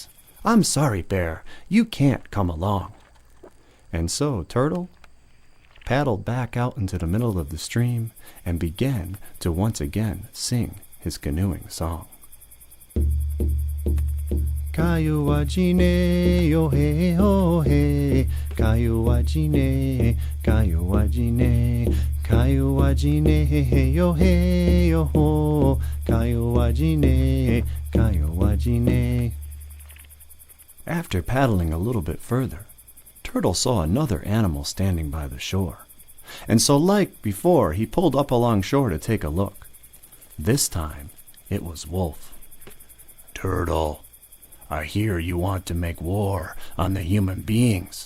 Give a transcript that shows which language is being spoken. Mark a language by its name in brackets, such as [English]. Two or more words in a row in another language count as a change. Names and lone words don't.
[English] I'm sorry, Bear, you can't come along." And so Turtle paddled back out into the middle of the stream and began to once again sing his canoeing song. Kayu wa jine yo he ho he, kayu wa jine, kayu wa jine, kayu wa jine he yo ho, kayu wa jine, kayu wa jine. After paddling a little bit further, Turtle saw another animal standing by the shore, and so like before, he pulled up along shore to take a look. This time, it was Wolf. "Turtle, I hear you want to make war on the human beings.